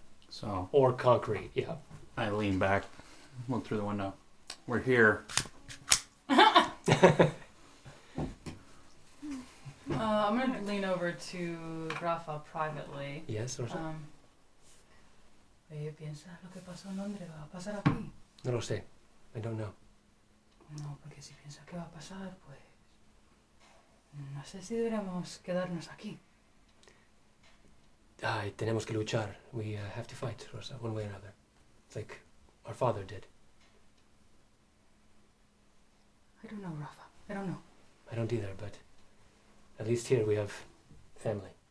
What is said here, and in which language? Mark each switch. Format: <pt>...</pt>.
<en>So or concrete. Yeah. I lean back, look through the window. We're here. I'm gonna lean over to Rafa privately. Yes. Or so.</en> <es>Oye, piensa lo que pasó en Londres va a pasar aquí. No lo sé.</es> <en>I don't know.</en> <es>No, porque si piensa que va a pasar, pues no sé si deberíamos quedarnos aquí. Tenemos que luchar.</es> <en>We have to fight, Rosa, one way or another. It's like our father did. I don't know, Rafa. I don't know. I don't either, but at least here we have family.</en>